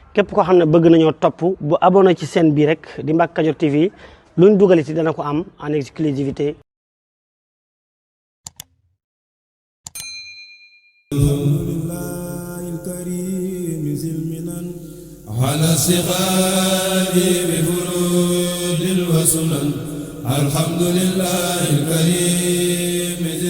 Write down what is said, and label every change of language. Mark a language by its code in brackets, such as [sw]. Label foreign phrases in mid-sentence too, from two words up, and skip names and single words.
[wo] képp koo xam ne bëgg nañoo topp bu abonné ci chaîne bi rek di Mbacke Kadior TV luñ dugaliti dana ko am [fr] en exclusivité. [ar] على الصغار بفروض وسنن الحمد لله الكريم ذي